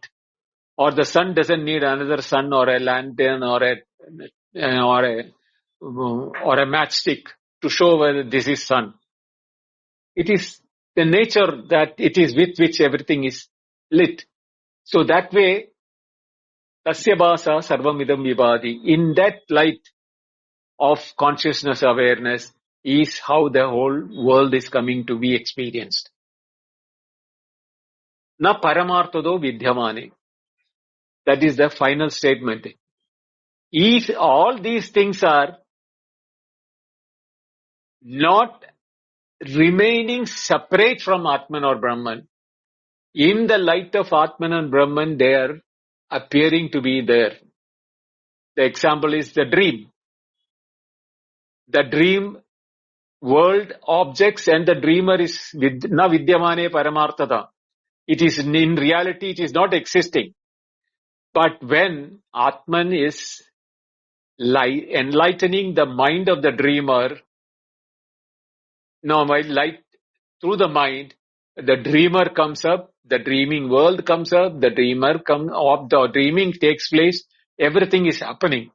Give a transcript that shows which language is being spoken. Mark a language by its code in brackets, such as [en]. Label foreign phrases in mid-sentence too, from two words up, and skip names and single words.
[en] Or the sun doesn't need another sun or a lantern or a matchstick to show whether this is sun. It is the nature that it is with which everything is lit. So that way, [sa] तस्य भासा सर्वम् इदं विभाति. [en] In that light of consciousness awareness is how the whole world is coming to be experienced. [sa] न परमार्थतो विद्यमाने. [en] That is the final statement. If all these things are not remaining separate from Atman or Brahman, in the light of Atman and Brahman, they are appearing to be there. The example is the dream. The dream world objects and the dreamer is [sa] न विद्यमाने परमार्थतः. [en] It is in reality, it is not existing. But when Atman is enlightening the mind of the dreamer, light through the mind, the dreamer comes up, the dreaming world comes up, the dreaming takes place, everything is happening.